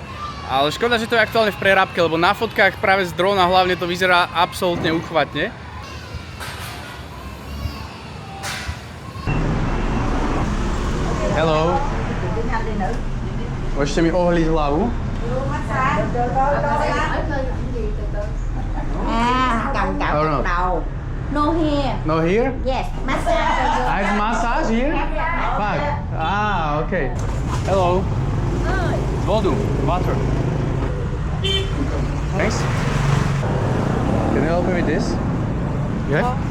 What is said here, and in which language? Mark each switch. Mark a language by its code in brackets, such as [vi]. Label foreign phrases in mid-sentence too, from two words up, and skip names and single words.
[sk] Ale škoda, že to je aktuálne v prerábke, lebo na fotkách práve z drona hlavne to vyzerá absolútne uchvatne. [en] Hello. [sk] Môžete mi ohliť hlavu? [vi] Cầm cạo no. đầu. [en] No here. No here? Yes, massage. I have massage here? Fuck. Ah, okay. Hello. Vodu, water. Thanks. Can you help me with this? Yeah?